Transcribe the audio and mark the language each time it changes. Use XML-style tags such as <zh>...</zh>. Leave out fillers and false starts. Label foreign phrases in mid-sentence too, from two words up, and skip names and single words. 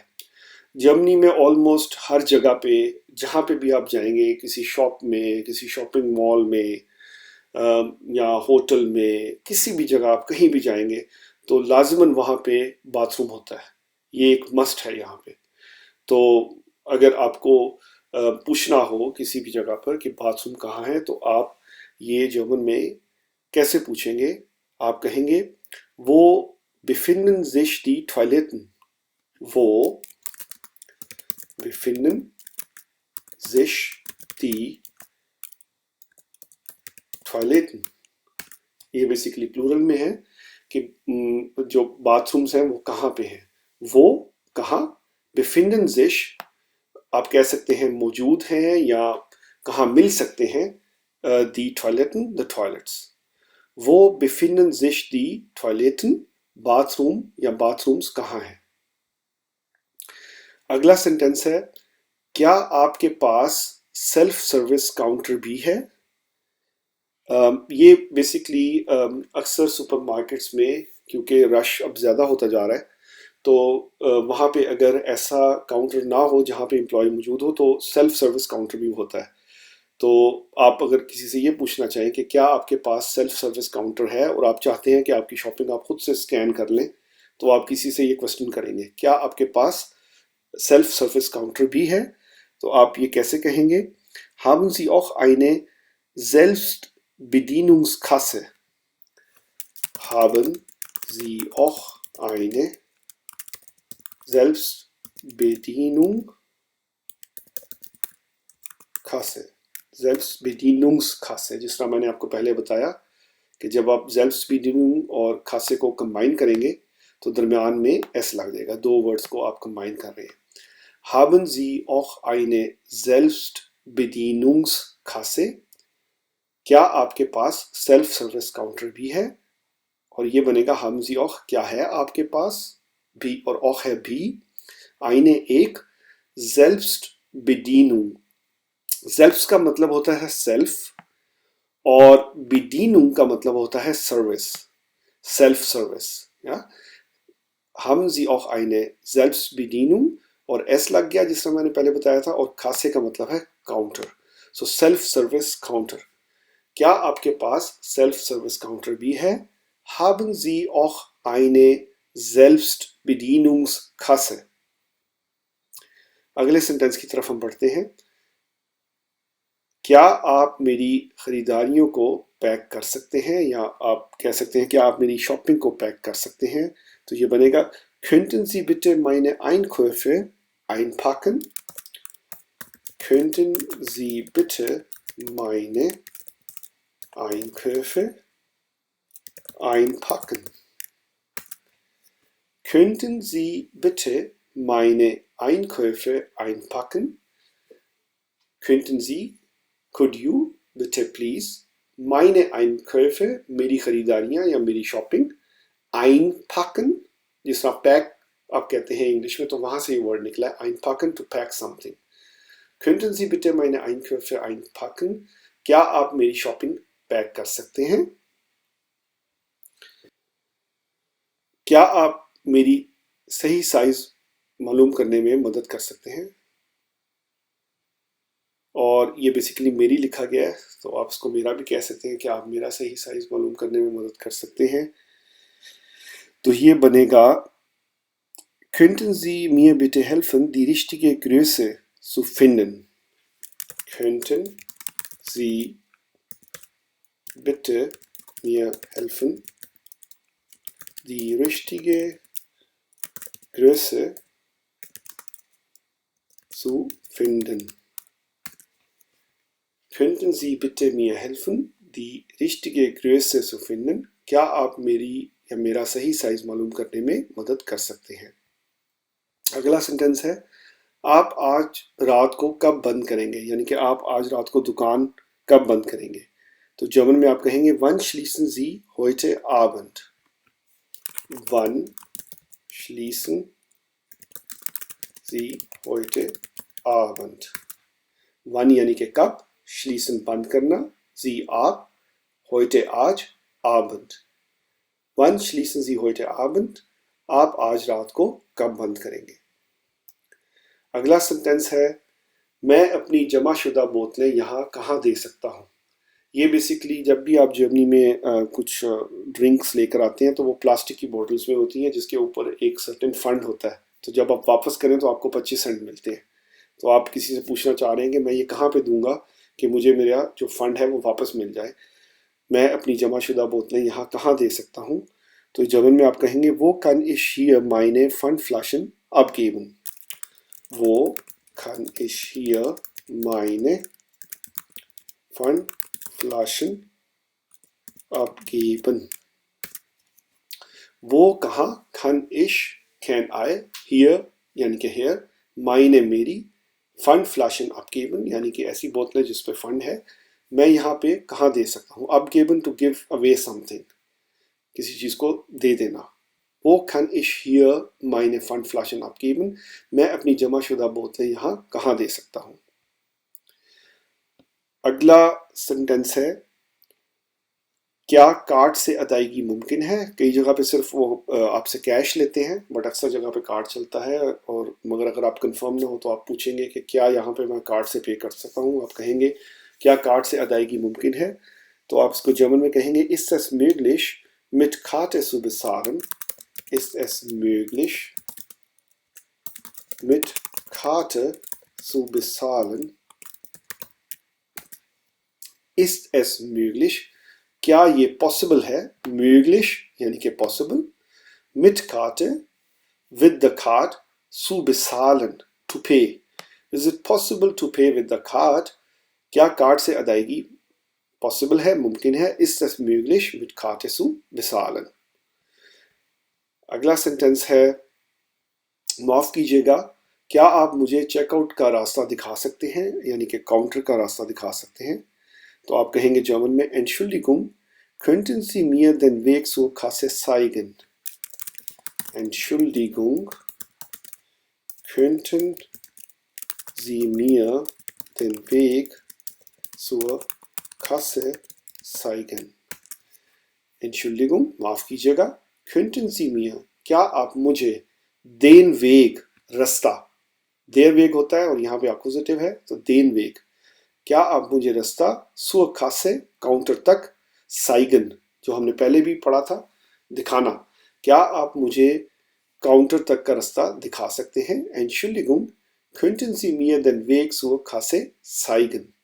<hi>जर्मनी में ऑलमोस्ट हर जगह पे जहाँ पे भी आप जाएंगे, किसी शॉप में, किसी</hi> <en>shopping mall</en> <hi>में या होटल में, किसी भी जगह आप कहीं भी जाएंगे तो लाजिमन वहाँ पे बाथरूम होता है, ये एक मस्ट है यहाँ पे। तो अगर आपको पूछना हो किसी भी जगह पर कि बाथरूम कहाँ है तो आप ये जर्मन में कैसे पूछेंगे? आप कहेंगे</hi> <de>वो befinden sich die Toiletten, वो befinden sich die Toiletten।</de> <hi>ये</hi> <en>basically plural</en> <hi>में है कि जो बाथरूम्स हैं वो कहाँ पे हैं, वो कहाँ,</hi> <de>befinden sich</de> <hi>आप कह सकते हैं मौजूद हैं या कहाँ मिल सकते हैं,</hi> <de>die Toiletten,</de> <en>the toilets।</en> <de>वो befinden sich die Toiletten,</de> <hi>बाथरूम या बाथरूम्स कहाँ हैं। अगला सेंटेंस है क्या आपके पास</hi> <en>self service counter</en> <hi>भी है। ये बेसिकली अक्सर सुपरमार्केट्स में क्योंकि रश अब ज़्यादा होता जा रहा है तो वहाँ पे अगर ऐसा काउंटर ना हो जहाँ पे एम्प्लॉय मौजूद हो तो</hi> <en>self service counter</en> <hi>भी होता है। तो आप अगर किसी से ये पूछना चाहें कि क्या आपके पास</hi> <en>self service counter</en> <hi>है और आप चाहते हैं कि आपकी शॉपिंग आप खुद से स्कैन कर लें, तो आप किसी से ये क्वेश्चन करेंगे क्या आपके पास</hi> <en>self service counter</en> <hi>भी है। तो आप ये कैसे कहेंगे?</hi> <de>Haben Sie auch eine Selbstbedienungskasse? Haben Sie auch eine Selbstbedienungskasse? Selbstbedienungskasse, Selbstbedienungskasse,</de> <hi>जिस तरह मैंने आपको पहले बताया कि जब आप Selbstbedienung और खासे को कंबाइन करेंगे तो दरमियान में एस लग जाएगा, दो वर्ड्स को आप कंबाइन कर रहे हैं।</hi> <de>Haben Sie auch eine Selbstbedienungskasse?</de> <hi>क्या आपके पास</hi> <en>self service counter</en> <hi>भी है? और ये बनेगा</hi> <de>haben Sie auch,</de> <hi>क्या है आपके पास, भी और auch है भी, eine एक, Selbstbedienung, selbst का मतलब होता है सेल्फ और Bedienung का मतलब होता है</hi> <en>service, self service.</en> <hi>या</hi> <de>haben Sie auch eine Selbstbedienung</de> <hi>और एस लग गया जिस तरह मैंने पहले बताया था, और खासे का मतलब है काउंटर,</hi> <en>so self service counter.</en> <hi>क्या आपके पास</hi> <en>self service counter</en> <hi>भी है?</hi> <de>Haben Sie auch eine Selbstbedienungskasse?</de> <hi>अगले सेंटेंस की तरफ हम बढ़ते हैं। क्या आप मेरी खरीदारियों को पैक कर सकते हैं, या आप कह सकते हैं कि आप मेरी शॉपिंग को पैक कर सकते हैं। तो ये बनेगा</hi> <de>Könnten Sie bitte meine Einkäufe einpacken? Könnten Sie bitte meine Einkäufe einpacken? Könnten Sie bitte meine Einkäufe einpacken? Könnten Sie,</de> <en>could you,</en> <de>bitte please, meine Einkäufe,</de> <hi>मेरी खरीदारियां या मेरी शॉपिंग, einpacken, जिस तरह पैक आप कहते हैं इंग्लिश में, तो वहां से ये वर्ड निकला है einpacken,</hi> <en>to pack something.</en> <de>Könnten Sie bitte meine Einkäufe einpacken?</de> <hi>क्या आप मेरी शॉपिंग पैक कर सकते हैं? क्या आप मेरी सही साइज मालूम करने में मदद कर सकते हैं? और ये बेसिकली मेरी लिखा गया है, तो आप इसको मेरा भी कह सकते हैं कि आप मेरा सही साइज मालूम करने में मदद कर सकते हैं। तो ये बनेगा</hi> <de>Könnten Sie mir bitte helfen, die richtige Größe zu finden? Könnten Sie bitte mir helfen, die richtige Größe zu finden? Könnten Sie bitte mir helfen, die richtige Größe zu finden?</de> <hi>क्या आप मेरी या मेरा सही साइज मालूम करने में मदद कर सकते हैं? अगला सेंटेंस है आप आज रात को कब बंद करेंगे, यानी कि आप आज रात को दुकान कब बंद करेंगे। तो जर्मन में आप कहेंगे</hi> <de>Wann schließen Sie heute Abend? Wann schließen Sie heute Abend?</de> <hi>Wann यानी कि कब, schließen बंद करना, Sie आप, heute आज, Abend.</hi> <de>Wann schließen Sie heute Abend?</de> <hi>आप आज रात को कब बंद करेंगे। अगला सेंटेंस है मैं अपनी जमाशुदा बोतलें यहाँ कहाँ दे सकता हूँ। ये बेसिकली जब भी आप जर्मनी में कुछ ड्रिंक्स लेकर आते हैं तो वो प्लास्टिक की बोतल्स में होती हैं जिसके ऊपर एक सर्टेन फंड होता है, तो जब आप वापस करें तो आपको 25 सेंट मिलते हैं। तो आप किसी से पूछना चाह रहे हैं कि मैं ये कहाँ पे दूंगा कि मुझे मेरा जो फंड है वो वापस मिल जाए, मैं अपनी जमाशुदा बोतलें यहाँ कहाँ दे सकता हूँ। तो जर्मन में आप कहेंगे</hi> <de>वो kann ich hier meine Pfandflaschen abgeben? Wo kann ich hier meine Pfandflaschen abgeben?</de> <hi>वो कहाँ,</hi> <de>kann ich,</de> <en>can I,</en> <hi>hier यानी कि here, meine मेरी,</hi> <de>Pfandflaschen abgeben</de> <hi>यानी कि ऐसी बोतलें जिस पे फंड है, मैं यहाँ पे कहाँ दे सकता हूँ।</hi> <en>abgeben to give away something,</en> <hi>किसी चीज़ को दे देना।</hi> <de>वो kann ich hier meine Pfandflaschen abgeben?</de> <hi>मैं अपनी जमाशुदा बोतलें यहाँ कहाँ दे सकता हूँ। अगला सेंटेंस है क्या कार्ड से अदायगी मुमकिन है। कई जगह पे सिर्फ वो आपसे कैश लेते हैं, बट अक्सर जगह पे कार्ड चलता है, और मगर अगर आप कंफर्म ना हो तो आप पूछेंगे कि क्या यहाँ पे मैं कार्ड से पे कर सकता हूँ। आप कहेंगे क्या कार्ड से अदायगी मुमकिन है, तो आप इसको जर्मन में कहेंगे</hi> <de>ist es möglich mit Karte zu bezahlen? Ist es möglich mit Karte zu bezahlen? Ist es möglich,</de> <hi>क्या ये पॉसिबल है, möglich यानी कि पॉसिबल,</hi> <de>mit Karte,</de> <en>with the card,</en> <de>zu bezahlen,</de> <en>to pay. Is it possible to pay with the card?</en> <hi>क्या कार्ड से अदायगी पॉसिबल है, मुमकिन है?</hi> <de>Ist es möglich, mit Karte zu bezahlen?</de> <hi>अगला सेंटेंस है, माफ़ कीजिएगा, क्या आप मुझे चेकआउट का रास्ता दिखा सकते हैं, यानी कि काउंटर का रास्ता दिखा सकते हैं? तो आप कहेंगे जर्मन में,</hi> <de>Entschuldigung, könnten Sie mir den Weg zur Kasse zeigen? Entschuldigung, könnten Sie mir den Weg zur Kasse zeigen? Entschuldigung,</de> <hi>माफ़ कीजिएगा,</hi> <de>könnten Sie mir,</de> <hi>क्या आप मुझे,</hi> <de>den Weg,</de> <hi>रास्ता,</hi> <de>der Weg</de> <hi>होता है और यहाँ पे अक्यूजेटिव है, तो</hi> <de>den Weg,</de> <hi>क्या आप मुझे रास्ता,</hi> <de>zur Kasse,</de> <hi>काउंटर तक, zeigen, जो हमने पहले भी पढ़ा था, दिखाना, क्या आप मुझे काउंटर तक का रास्ता दिखा सकते हैं?</hi> <de>Entschuldigung, könnten Sie mir den Weg zur Kasse zeigen?</de>